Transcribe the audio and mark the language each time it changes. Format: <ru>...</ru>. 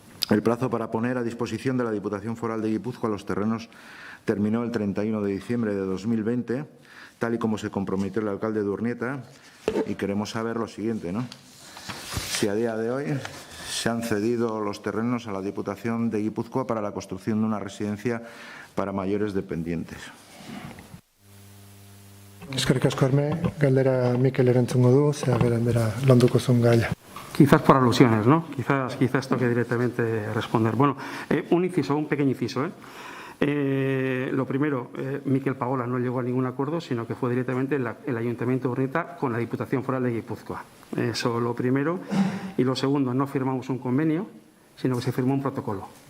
<es>El plazo para poner a disposición de la Diputación Foral de Guipúzcoa los terrenos terminó el 31 de diciembre de 2020, tal y como se comprometió el alcalde de Urnieta, y queremos saber lo siguiente, ¿no? Si a día de hoy se han cedido los terrenos a la Diputación de Guipúzcoa para la construcción de una residencia para mayores dependientes.</es> <eu>Eskerrik asko Erme, galdera Mikel erantzungo du, bera landuko zuen gaia.</eu> <es>Quizás por alusiones, ¿no? Quizás toque directamente responder. Bueno, un pequeño inciso, Lo primero, Miquel Pagola no llegó a ningún acuerdo, sino que fue directamente el Ayuntamiento de Urnieta con la Diputación Foral de Guipúzcoa. Eso lo primero. Y lo segundo, no firmamos un convenio, sino que se firmó un protocolo.</es>